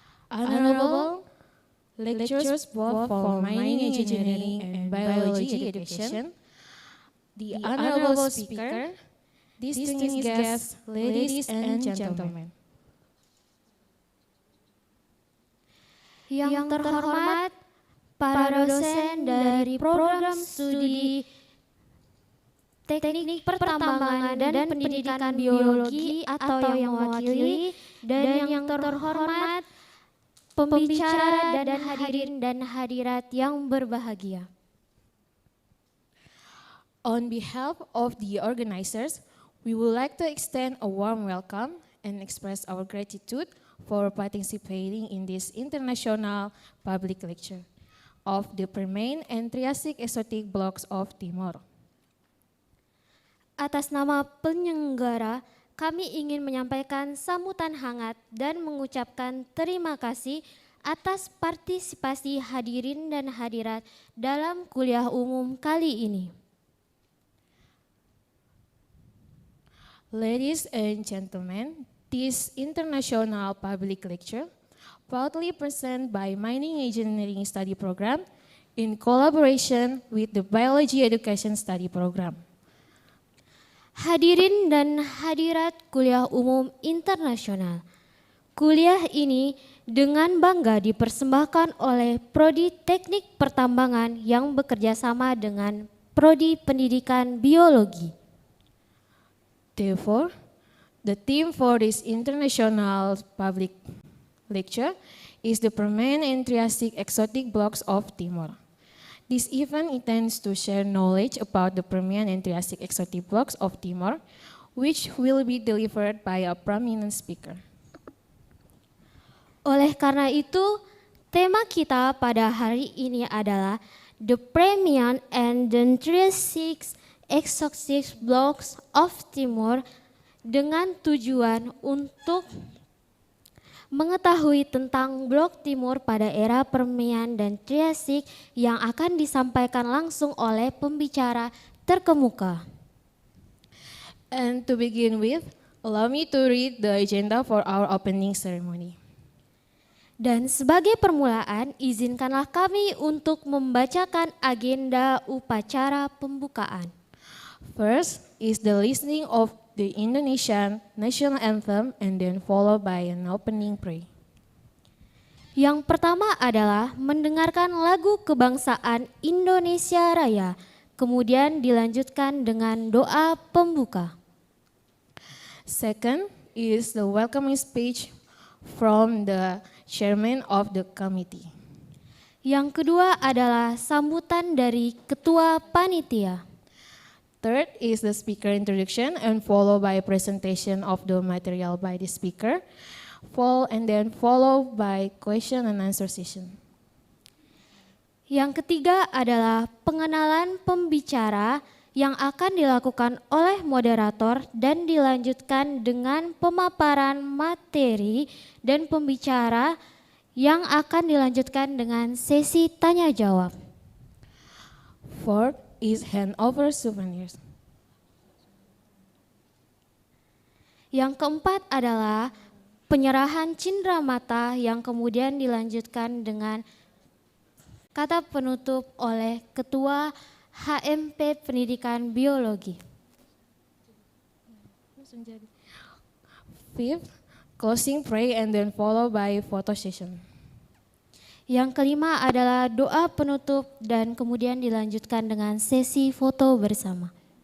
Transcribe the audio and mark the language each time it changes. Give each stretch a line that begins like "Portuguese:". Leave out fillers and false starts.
English: Honorable lectures both for mining engineering and biology education, the honorable speaker, distinguished guests, ladies and gentlemen.
Indonesian: Yang terhormat para dosen dari program studi teknik pertambangan dan pendidikan biologi atau yang mewakili, dan yang terhormat pembicara dan hadirin dan hadirat yang berbahagia.
English: On behalf of the organizers, we would like to extend a warm welcome and express our gratitude for participating in this international public lecture of the Permian and Triassic exotic blocks of Timor.
Indonesian: Atas nama penyelenggara, kami ingin menyampaikan sambutan hangat dan mengucapkan terima kasih atas partisipasi hadirin dan hadirat dalam kuliah umum kali ini.
English: Ladies and gentlemen, this international public lecture, proudly presented by Mining Engineering Study Program in collaboration with the Biology Education Study Program.
Indonesian: Hadirin dan hadirat kuliah umum internasional. Kuliah ini dengan bangga dipersembahkan oleh Prodi Teknik Pertambangan yang bekerja sama dengan Prodi Pendidikan Biologi.
English: Therefore, the theme for this international public lecture is the Permian and Triassic exotic blocks of Timor. This event intends to share knowledge about the Permian and Triassic exotic blocks of Timor, which will be delivered by a prominent speaker.
Indonesian: Oleh karena itu, tema kita pada hari ini adalah The Permian and the Triassic exotic blocks of Timor, dengan tujuan untuk mengetahui tentang blok Timur pada era Permian dan Triassic yang akan disampaikan langsung oleh pembicara terkemuka.
English: And to begin with, allow me to read the agenda for our opening ceremony.
Indonesian: Dan sebagai permulaan, izinkanlah kami untuk membacakan agenda upacara pembukaan.
English: First is the listening of the Indonesian national anthem and then followed by an opening prayer.
Indonesian: Yang pertama adalah mendengarkan lagu kebangsaan Indonesia Raya, kemudian dilanjutkan dengan doa pembuka.
English: Second is the welcoming speech from the chairman of the committee.
Indonesian: Yang kedua adalah sambutan dari ketua panitia.
English: Third is the speaker introduction and followed by a presentation of the material by the speaker, and then followed by question and answer session.
Indonesian: Yang ketiga adalah pengenalan pembicara yang akan dilakukan oleh moderator dan dilanjutkan dengan pemaparan materi dan pembicara yang akan dilanjutkan dengan sesi tanya jawab.
English: Fourth is handover souvenirs.
Indonesian: Yang keempat adalah penyerahan cindera mata yang kemudian dilanjutkan dengan kata penutup oleh Ketua HMP Pendidikan Biologi.
English: Fifth, closing prayer and then followed by photo session.
Indonesian: Yang kelima adalah doa penutup dan kemudian dilanjutkan dengan sesi foto bersama.